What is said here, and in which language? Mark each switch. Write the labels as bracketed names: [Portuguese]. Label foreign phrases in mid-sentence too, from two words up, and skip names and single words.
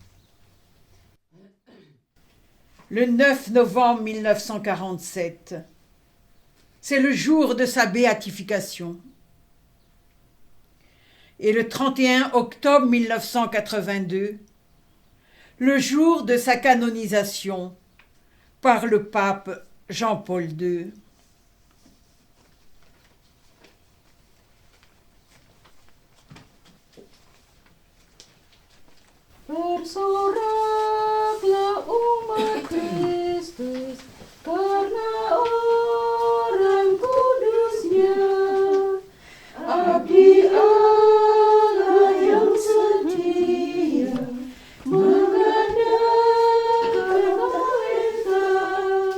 [French] Le 9 novembre 1947, c'est le jour de sa béatification. Et le 31 octobre 1982, le jour de sa canonisation par le pape Jean-Paul II. [Indonesian] Bersoraklah umat Kristus karena orang kudusnya, abdi Allah yang setia mengadakan perintah.